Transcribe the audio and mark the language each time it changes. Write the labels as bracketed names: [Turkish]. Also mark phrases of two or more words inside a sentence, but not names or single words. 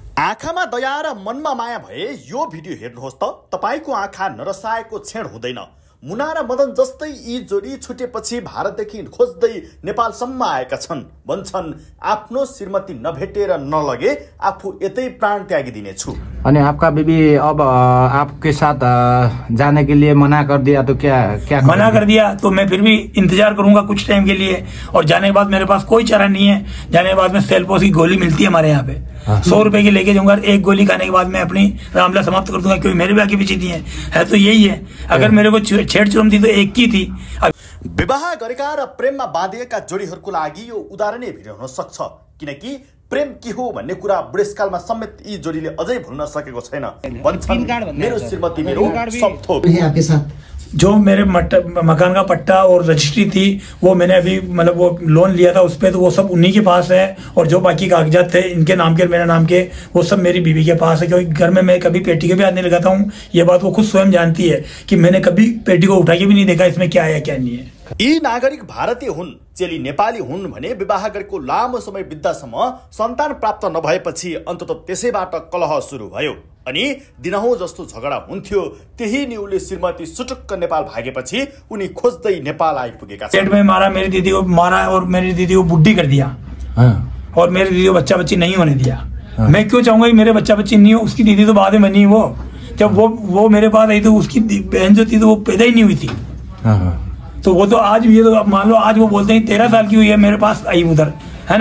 [Nepali] आँखामा दया र मनमा माया भए यो भिडियो हेर्नुहोस् त। तपाईको आँखा नरसाएको क्षण हुँदैन। मुना र मदन जस्तै यी जोडी छुटेपछि भारतदेखि खोज्दै नेपालसम्म आएका छन्। भन्छन् आफ्नो श्रीमती नभेटेर नलगे आफू यतै प्राण त्यागिदिनेछु। [Hindi] अनि आपका बीबी अब आपके साथ जाने के लिए मना कर दिया तो क्या मना कर दिया तो मैं फिर भी इंतजार करूंगा कुछ टाइम के लिए, और जाने के बाद मेरे पास कोई चारा नहीं है। जाने के बाद में सेल्फोस की गोली मिलती है हमारे यहाँ पे, 100 रुपए की लेके जाऊंगा। एक गोली खाने के बाद मैं अपनी रामलीला समाप्त कर दूंगा, क्योंकि मेरे भी आगे पीछे है तो यही है। अगर मेरे को छेड़छाड़ थी तो एक की थी। [Nepali] विवाह गरेका र प्रेममा बाँधिएका जोडीहरूको लागि यो उदाहरणै भिडियो हुन सक्छ, किनकि प्रेम के हो भन्ने कुरा बुढेसकालमा समेत यी जोडीले अझै भुल्न सकेको छैन। भन्छन् मेरो श्रीमती मेरो सब थोक। [Hindi] आपके साथ जो मेरे मकान का पट्टा और रजिस्ट्री थी वो मैंने अभी मतलब वो लोन लिया था उस पे, तो वो सब उन्हीं के पास है। और जो बाकी कागजात थे इनके नाम के मेरे नाम के, वो सब मेरी बीवी के पास है। क्योंकि घर में मैं कभी पेटी के भी हाथ नहीं लगाता हूँ। ये बात वो खुद स्वयं जानती है कि मैंने कभी पेटी को उठा के भी नहीं देखा इसमें क्या है क्या नहीं है। [Nepali] यी नागरिक भारतीय हुन्, चेली नेपाली हुन् भने विवाह गरेको लामो समय बित्दासम्म सन्तान प्राप्त नभएपछि अन्ततः त्यसैबाट कलह सुरु भयो। अनि दिनहुँ जस्तो झगडा हुन्थ्यो। त्यही न्यूले श्रीमती सुटुक्क नेपाल भागेपछि उनी खोज्दै नेपाल आइपुगेका छन्। [Hindi] पेट में मारा, मेरी दीदी को मारा और मेरी दीदी को बुड्ढी कर दिया। और मेरी दीदी को बच्चा बच्ची नहीं होने दिया। मैं क्यों चाहूंगा कि मेरे बच्चा बच्ची नहीं हो? उसकी दीदी तो बाद में बनी। वो जब वो मेरे पास आई तो उसकी बहन जो थी तो वो पैदा ही नहीं हुई थी। तो वो तो आज ये तो मान लो आज वो बोलते हैं 13 साल की हुई है मेरे पास आई उधर, है ना।